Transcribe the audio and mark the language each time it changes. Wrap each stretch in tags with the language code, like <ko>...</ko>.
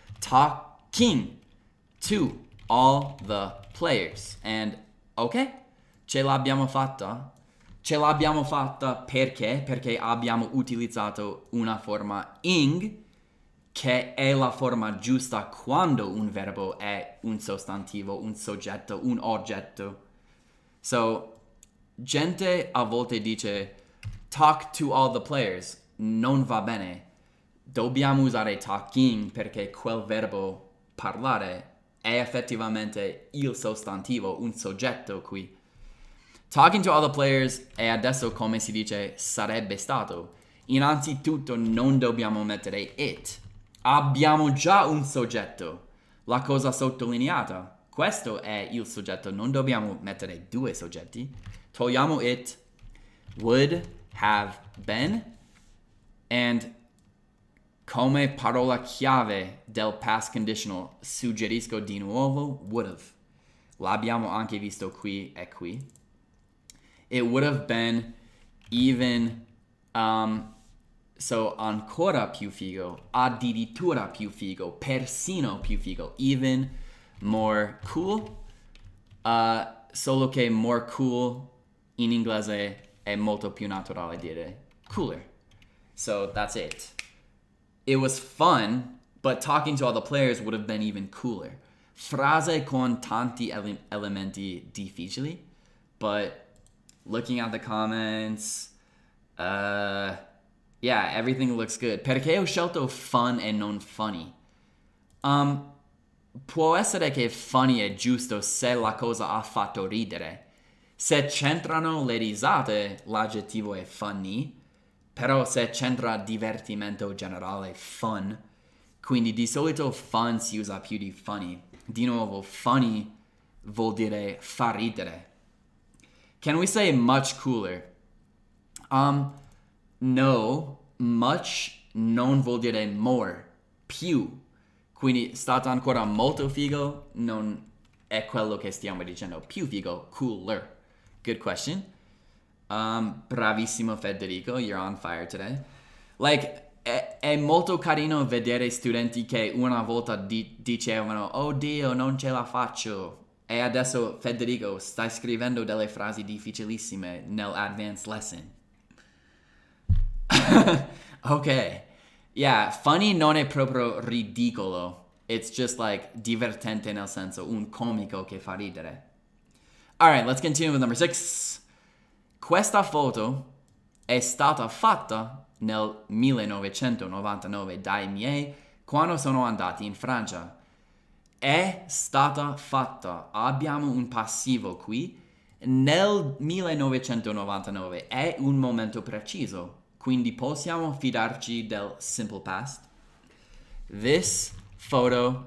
<en>Talking to all the players. And ok,</en> <it>ce l'abbiamo fatta? Ce l'abbiamo fatta perché? Perché abbiamo utilizzato una forma ing, che è la forma giusta quando un verbo è un sostantivo, un soggetto, un oggetto.</it> <en>So,</en> <it>gente a volte dice</it> <en>talk to all the players.</en> <it>Non va bene. Dobbiamo usare talking perché quel verbo parlare è effettivamente il sostantivo, un soggetto qui.</it> <en>Talking to all the players</en> <it>e adesso come si dice sarebbe stato. Innanzitutto non dobbiamo mettere it. Abbiamo già un soggetto. La cosa sottolineata. Questo è il soggetto. Non dobbiamo mettere 2 soggetti. Togliamo</it> <en>it. Would have been.</en> <it>And come parola chiave del past conditional suggerisco di nuovo would've. L'abbiamo anche visto qui e qui.</it> <en>It would have been even,</en> <it>so ancora più figo, addirittura più figo, persino più figo,</it> <en>even more cool.</en> <it>Solo che more cool in inglese è molto più naturale dire cooler.</it> <en>So that's it. It was fun, but talking to all the players would have been even cooler.</en> <it>Frase con tanti elementi difficili,</it> <en>but looking at the comments, yeah, everything looks good.</en> <it>Perché ho scelto fun e non funny? Può essere che funny è giusto se la cosa ha fatto ridere. Se c'entrano le risate, l'aggettivo è funny. Però se c'entra divertimento generale, fun. Quindi di solito fun si usa più di funny. Di nuovo, funny vuol dire far ridere.</it> <en>Can we say much cooler?</en> <it>No, much non vuol dire more, più. Quindi stato ancora molto figo, non è quello che stiamo dicendo. Più figo, cooler.</it> <en>Good question. Bravissimo Federico, you're on fire today.</en> <it>Like, è molto carino vedere studenti che una volta dicevano oh Dio, non ce la faccio. E adesso Federico stai scrivendo delle frasi difficilissime nell'</it> <en>advanced lesson.</en> <it>Ok. Yeah, funny non è proprio ridicolo.</it> <en>It's just like</en> <it>divertente nel senso un comico che fa ridere.</it> <en>Alright, let's continue with number 6.</en> <it>Questa foto è stata fatta nel 1999 dai miei quando sono andati in Francia. È stata fatta. Abbiamo un passivo qui. Nel 1999 è un momento preciso. Quindi possiamo fidarci del simple past.</it> <en>This photo.</en>